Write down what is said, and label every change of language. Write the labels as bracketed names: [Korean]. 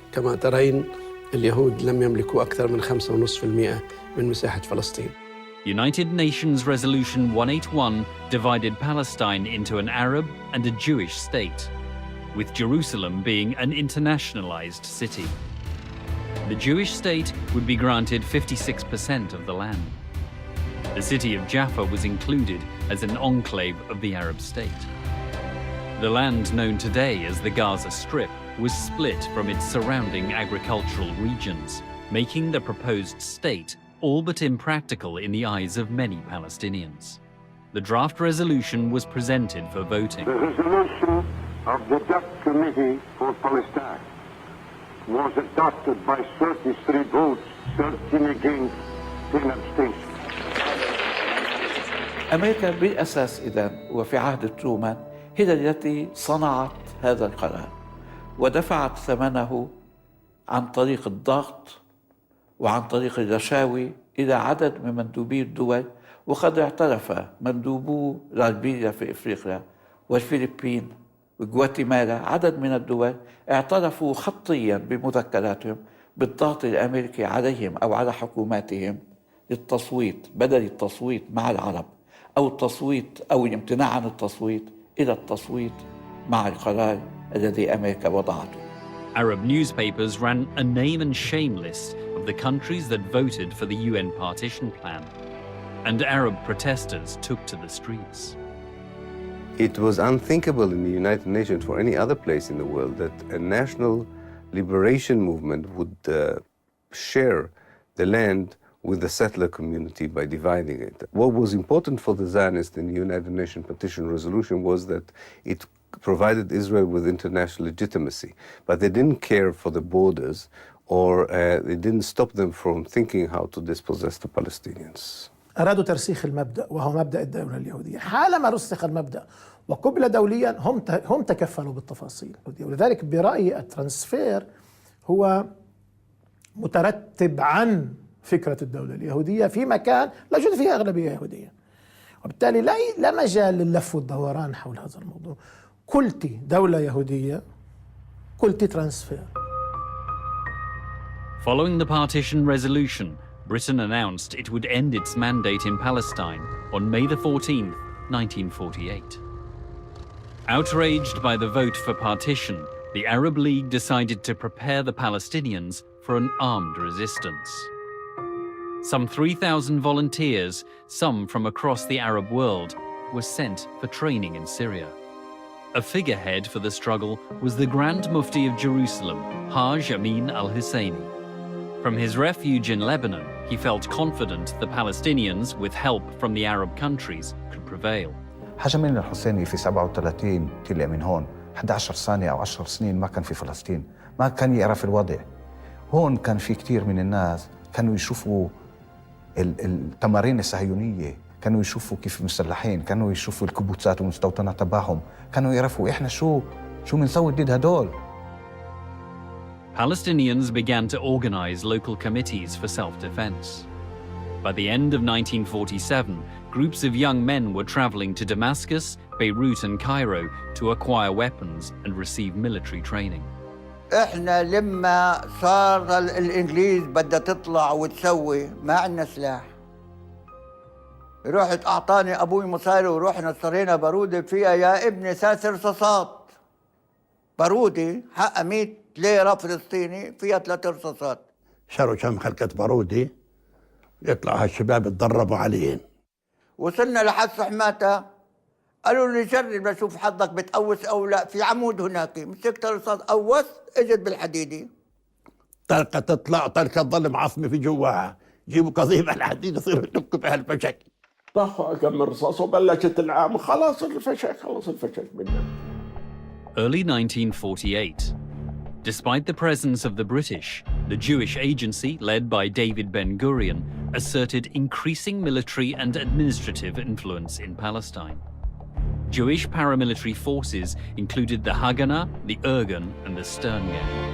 [Arabic] كما ترين اليهود لم يملكوا أكثر من 5.5% من مساحة فلسطين. [English] United Nations Resolution 181 divided Palestine into an Arab and a Jewish state, with Jerusalem being an internationalized city. The Jewish state would be granted 56% of the land. The city of Jaffa was included as an enclave of the Arab state. The land known today as the Gaza Strip was split from its surrounding agricultural regions, making the proposed state all but impractical in the eyes of many Palestinians. The draft resolution was presented for voting. The resolution of the Dutch Committee for Palestine was adopted by 33 votes, 13 against, 10 abstentions. [Arabic] أمريكا بالأساس إذن وفي عهد ترومان هي التي صنعت هذا القرار ودفعت ثمنه عن طريق الضغط وعن طريق الرشاوي إلى عدد من مندوبي الدول، وقد اعترف مندوبو ليبيريا في إفريقيا والفلبين وغواتيمالا، عدد من الدول اعترفوا خطيا بمذكراتهم بالضغط الأمريكي عليهم أو على حكوماتهم للتصويت، بدل التصويت مع العرب أو التصويت أو الامتناع عن التصويت إلى التصويت مع القرار الذي أمريكا وضعته. [English] Arab newspapers ran a name and shame list of the countries that voted for the UN partition plan, and Arab protesters took to the streets. It was unthinkable in the United Nations for any other place in the world that a national liberation movement would share the land with the settler community by dividing it. What was important for the Zionists in the United Nations Partition Resolution was that it provided Israel with international legitimacy, but they didn't care for the borders, or they didn't stop them from thinking how to dispossess the Palestinians. [Arabic] أرادوا ترسيخ المبدأ وهو مبدأ الدولة اليهودية. حالما رسخ المبدأ وقبل دوليا هم تكفلوا بالتفاصيل، ولذلك برأيي الترانسفير هو مترتب عن فكرة الدولة اليهودية في مكان لا يوجد فيها أغلبية يهودية، وبالتالي لا مجال لللف والدوران حول هذا الموضوع. قلت دولة يهودية، قلت ترانسفير. [English] Following the partition resolution, Britain announced it would end its mandate in Palestine on May the 14th, 1948. Outraged by the vote for partition, the Arab League decided to prepare the Palestinians for an armed resistance. Some 3,000 volunteers, some from across the Arab world, were sent for training in Syria. A figurehead for the struggle was the Grand Mufti of Jerusalem, Haj Amin al-Husseini. From his refuge in Lebanon, he felt confident the Palestinians, with help from the Arab countries, could prevail. [Arabic] حاج أمين الحسيني في 37 طلع من هون 11 سنة أو 10 سنين ما كان في فلسطين، ما كان يعرف الوضع. هون كان في كتير من الناس كانوا يشوفوا التمارين الصهيونية، كانوا يشوفوا كيف مسلحين، كانوا يشوفوا الكبوتات والمستوطنات تبعهم، كانوا يعرفوا إحنا شو بنسوي ضد هدول. [English] Palestinians began to organize local committees for self-defense. By the end of 1947, groups of young men were traveling to Damascus, Beirut and Cairo to acquire weapons and receive military training. [Arabic] احنا لما صار الانجليز بدها تطلع وتسوي ما عندنا سلاح. رحت اعطاني ابوي مصاري ورحنا اشترينا بارودة فيها يا ابني 3 رصاصات. بارودة حقها 100 ليرة فلسطيني فيها 3 رصاصات. شروا كم خلقة بارودة يطلع هالشباب يتدربوا عليهن. وصلنا لحد حماتة قالوا لي جرب لشوف حظك بتقوس او لا، في عمود هناك مسكت الرصاص قوس اجت بالحديدة. طلقة تطلع طلقة تضل معصمة في جواها، جيبوا قضيب على الحديد يصيروا يدقوا بهالفشك. طخوا كم رصاص وبلشت العام خلاص الفشك خلص الفشك منا. [English] Early 1948. Despite the presence of the British, the Jewish agency, led by David Ben-Gurion, asserted increasing military and administrative influence in Palestine. Jewish paramilitary forces included the Haganah, the Irgun, and the Stern Gang.